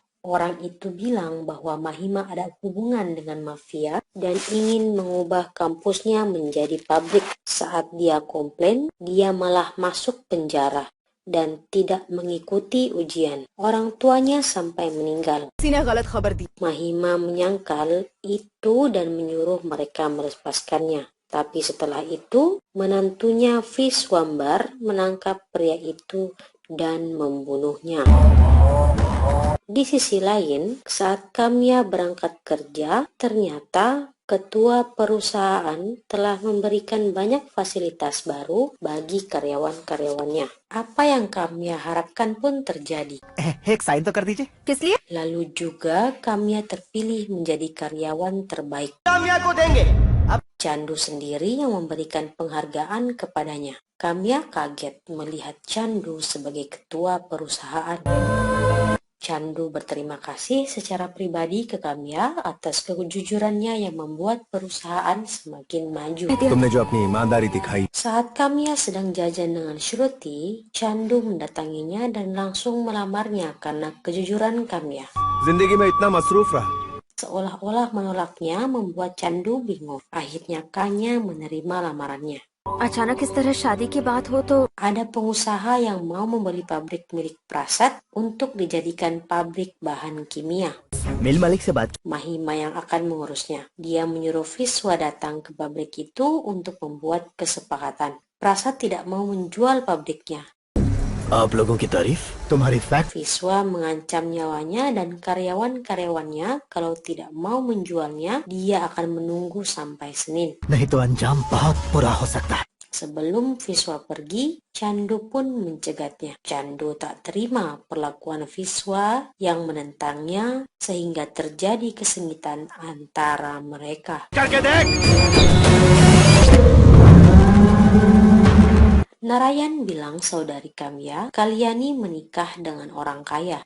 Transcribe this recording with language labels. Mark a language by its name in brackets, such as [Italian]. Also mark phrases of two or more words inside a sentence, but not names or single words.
[Indonesian] Orang itu bilang bahwa Mahima ada hubungan dengan mafia dan ingin mengubah kampusnya menjadi pabrik. Saat dia komplain, dia malah masuk penjara dan tidak mengikuti ujian. Orang tuanya sampai meninggal. [Hindi] किसी ने गलत खबर दी [Indonesian] Mahima menyangkal itu dan menyuruh mereka melepaskannya. Tapi setelah itu, menantunya Viswambar menangkap pria itu dan membunuhnya. Di sisi lain, saat Kamya berangkat kerja, ternyata ketua perusahaan telah memberikan banyak fasilitas baru bagi karyawan-karyawannya. Apa yang Kamya harapkan pun terjadi. [Hindi] एक साइन तो कर दीजिए. किस लिए [Indonesian] Lalu juga Kamya terpilih menjadi karyawan terbaik. [Hindi] कामया को देंगे. [Indonesian] Candu sendiri yang memberikan penghargaan kepadanya. Kamya kaget melihat Candu sebagai ketua perusahaan. Chandu berterima kasih secara pribadi ke Kamya atas kejujurannya yang membuat perusahaan semakin maju. [Hindi] तुमने जो अपनी ईमानदारी दिखाई [Indonesian] Saat Kamya sedang jajan dengan Shruti, Chandu mendatanginya dan langsung melamarnya karena kejujuran Kamya. [Hindi] जिंदगी में इतना मसरूफ रहा [Indonesian] Seolah-olah menolaknya membuat Chandu bingung. Akhirnya Kanya menerima lamarannya. [Hindi] अचानक इस तरह शादी की बात हो तो [Indonesian] Ada pengusaha yang mau membeli pabrik milik Prasad untuk dijadikan pabrik bahan kimia. [Hindi] मिल मालिक से बात [Indonesian] Mahima yang akan mengurusnya. Dia menyuruh Viswa datang ke pabrik itu untuk membuat kesepakatan. Prasad tidak mau menjual pabriknya. [Hindi] आप लोगों की तारीफ तुम्हारी फैक्ट [Indonesian] Viswa mengancam nyawanya dan karyawan-karyawannya kalau tidak mau menjualnya, dia akan menunggu sampai Senin. [Hindi] नहीं तो अंजाम बहुत बुरा हो सकता है [Indonesian] Sebelum Viswa pergi, Chandu pun mencegatnya. Chandu tak terima perlakuan Viswa yang menentangnya sehingga terjadi kesengitan antara mereka. Narayan bilang saudari Kamya, Kalyani menikah dengan orang kaya.